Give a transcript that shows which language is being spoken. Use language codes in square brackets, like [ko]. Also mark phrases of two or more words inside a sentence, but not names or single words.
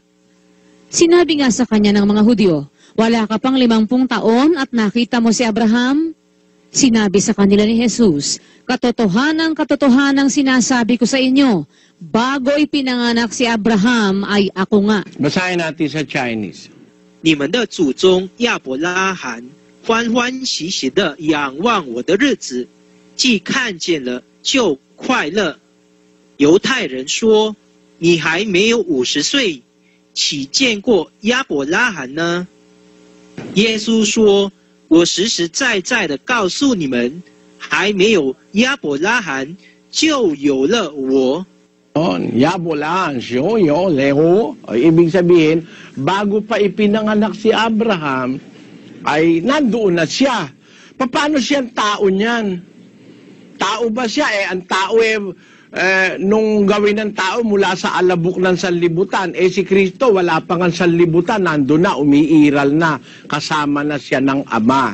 [tl] Sinabi nga sa kanya ng mga Hudyo, wala ka pang 50 taon at nakita mo si Abraham? Sinabi sa kanila ni Jesus, katotohanang sinasabi ko sa inyo, bago ipinanganak si Abraham ay ako nga. Basahin natin sa Chinese. [zh] 你们的祖宗亚伯拉罕欢欢喜喜的仰望我的日子，既看见了就快乐。犹太人说：“你还没有50岁，岂见过亚伯拉罕呢？” 耶稣说：“我实实在在的告诉你们，还没有亚伯拉罕，就有了我。” Yabolan, siyo, leho. [tl] Ibig sabihin, bago pa ipinanganak si Abraham, ay nandoon na siya. Paano siyang tao niyan? Tao ba siya? Ang tao nung gawin ng tao mula sa alabok ng sanlibutan, si Kristo wala pa ng sanlibutan, nandoon na, umiiral na, kasama na siya ng Ama.